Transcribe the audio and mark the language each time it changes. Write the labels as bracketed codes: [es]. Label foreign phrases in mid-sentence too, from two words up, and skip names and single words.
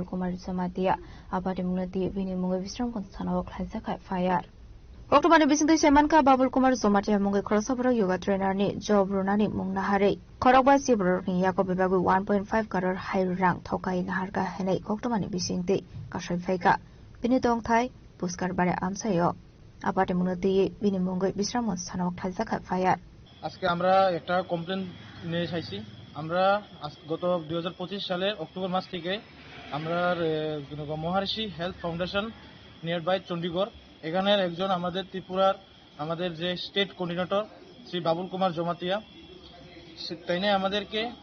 [trp] Kumar Jamatia abade munati binimong visram kon sanawak khlaisa khai fire October bisinto semanka Babul Kumar Jamatia mungai khorosopro [en] yoga trainer [trp] ni job runani mungna hare khorokba sibro ni yakob bagu 1.5 crore high rang thokai na harka henai October ni bisingte kashe faika binitong thai puskar bare amsayo abade munati binimong visram kon sanawak khlaisa khai fire [bn] আজকে আমরা একটা কমপ্লেন নিয়ে এসেছি আমরা গত 2025 সালের অক্টোবর মাস থেকে আমরা মহারিষি হেলথ ফাউন্ডেশন [en] near by [bn] চণ্ডীগড় এখানের একজন আমাদের ত্রিপুরার আমাদের যে [en] state coordinator [bn] শ্রী বাবুল কুমার জমাতিয়া তাই না আমাদেরকে